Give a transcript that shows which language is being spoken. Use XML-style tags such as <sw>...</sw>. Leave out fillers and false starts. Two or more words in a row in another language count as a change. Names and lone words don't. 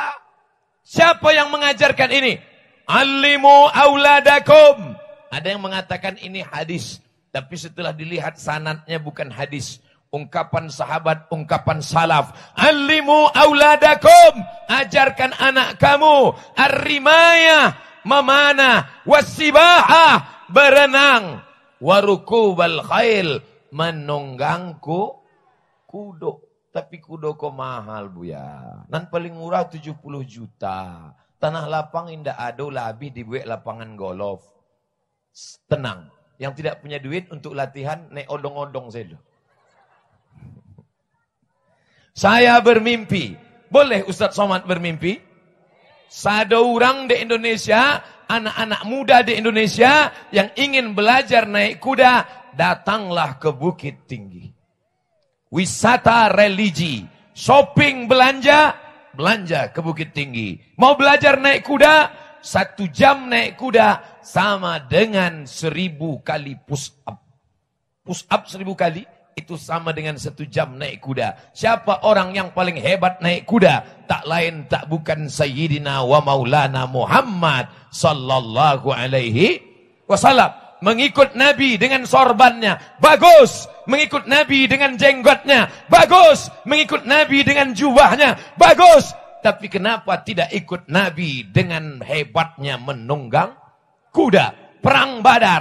<id>Siapa yang mengajarkan ini?</id> <ar>علموا أولادكم.</ar> <id>Ada yang mengatakan ini hadis, tapi setelah dilihat sanadnya bukan hadis. Ungkapan sahabat, ungkapan salaf.</id> <ar>علموا أولادكم.</ar> <id>Ajarkan anak kamu ar-rimayah, memanah, wasibahah, berenang,</id> <ar>وركوب الخيل,</ar> <id>menunggang kudo.</id> <min>Tapi kudo kok mahal, Buya. Nan paling murah 70 juta. Tanah lapang indah ado labih dibuat lapangan golf.</min> <id>Tenang. Yang tidak punya duit untuk latihan naik odong-odong saja. Saya bermimpi. Boleh Ustaz Somad bermimpi? Ada orang di Indonesia, anak-anak muda di Indonesia yang ingin belajar naik kuda, datanglah ke Bukit Tinggi. Wisata religi, shopping, belanja ke Bukit Tinggi. Mau belajar naik kuda, 1 jam naik kuda sama dengan 1000 kali</id> <en>push up. Push up</en> <id>1000 kali. Itu sama dengan 1 jam naik kuda. Siapa orang yang paling hebat naik kuda? Tak lain tak bukan</id> <ar>سيدنا ومولانا محمد صلى الله عليه وسلم.</ar> <id>Mengikut Nabi dengan sorbannya, bagus. Mengikut Nabi dengan jenggotnya, bagus. Mengikut Nabi dengan jubahnya, bagus. Tapi kenapa tidak ikut Nabi dengan hebatnya menunggang kuda? Perang Badar.</id>